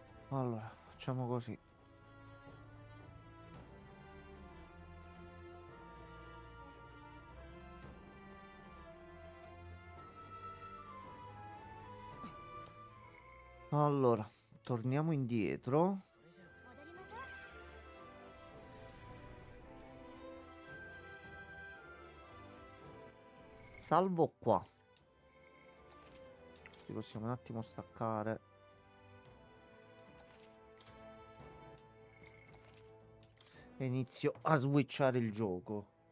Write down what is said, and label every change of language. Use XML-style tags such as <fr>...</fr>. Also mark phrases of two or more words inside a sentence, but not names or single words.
<it>Allora, facciamo così. Allora, torniamo indietro.</it> <ja>戻りましょう。</ja> <it>Salvo qua. Ci possiamo un attimo staccare. E inizio a switchare il gioco.</it>